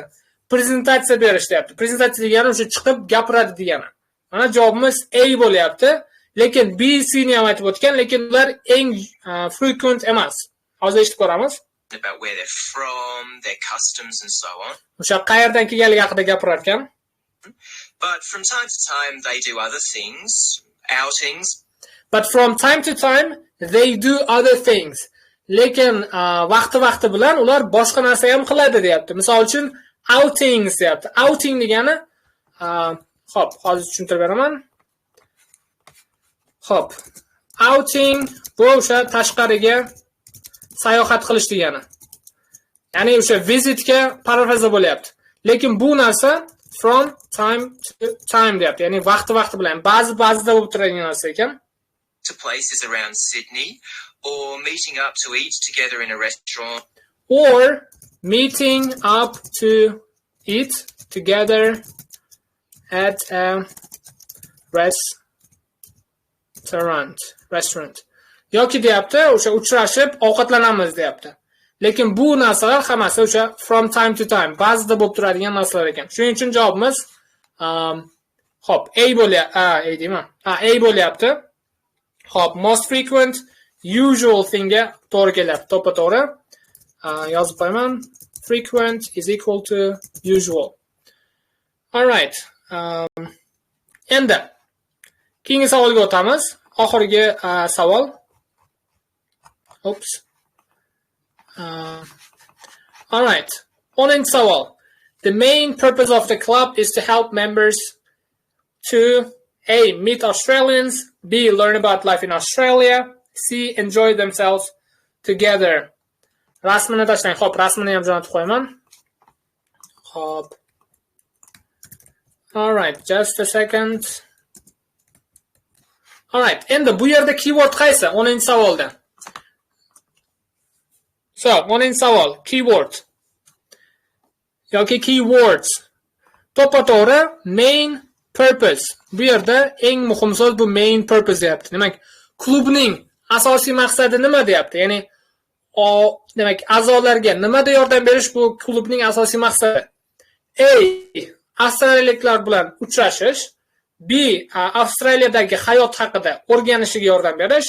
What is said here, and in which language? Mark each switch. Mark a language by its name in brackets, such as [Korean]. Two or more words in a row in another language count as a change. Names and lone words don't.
[Uzbek] Prezentatsiya berish, deyapti. Prezentatsiya degani o'sha chiqib gapiradi degani. Mana javobimiz A bo'lyapti. Lekin B, C ni ham aytib o'tgan, lekin ular eng frequent emas. Hozir eshitib ko'ramiz. [English] About where they're from, their customs and so on. [Uzbek] O'sha qayerdan kelganligi haqida gapirar ekan. [English] But from time to time they do other things, outings. But from time to time they do other things. [Uzbek] Lekin vaqti bilan ular boshqa narsa ham qiladi, deyapti. Misol uchun outings deyapti. Outing degani xo'p, hozir tushuntirib beraman. Xo'p. Outing bu o'sha tashqariga sayohat qilish degani. Ya'ni o'sha vizitga parafraza bo'lyapti. Lekin bu narsa [English] from time to time [Uzbek] deyapti. Ya'ni vaqti bilan ba'zida bo'lib turadigan narsa ekan. [English] To places around Sydney or meeting up to eat together in a restaurant. Or meeting up to eat together at a restaurant. [Uzbek] Yoki deyapti, o'sha uchrashib ovqatlanamiz deyapti. Lekin bu narsalar hammasi o'sha [English] from time to time, [Uzbek] ba'zida bo'lib turadigan narsalar ekan. Shuning uchun javobimiz hop, A bo'lyapti. Hop, [English] most frequent, usual thingga [Uzbek] to'g'ri kelyapti, to'ppa-to'g'ri. Yozib qo'yaman. [English] Frequent is equal to usual. All right. [Uzbek] Endi keyingi savolga o'tamiz. Oxirgi savol. Oops. [English] All right. 10th savol. The main purpose of the club is to help members to A. Meet Australians, B. Learn about life in Australia, C. Enjoy themselves together. [Uzbek] Rasmini tashlang. Xo'p, rasmini ham jo'natib qo'yaman. Xo'p. [English] All right, just a second. All right, [Uzbek] endi bu yerda keyword qaysi? 10-savolda. So, 10-savol, keyword yoki keywords. To'ppa-to'g'ri [English] main purpose. [Uzbek] Bu yerda eng muhim so'z bu [English] main purpose [Uzbek] deyapti. Demak, klubning asosiy maqsadi nima deyapti? Ya'ni demak, a'zolarga nimada yordam berish bu klubning asosiy maqsadi. A. Avstraliyaliklar bilan uchrashish. B. Avstraliyadagi hayot haqida o'rganishiga yordam berish.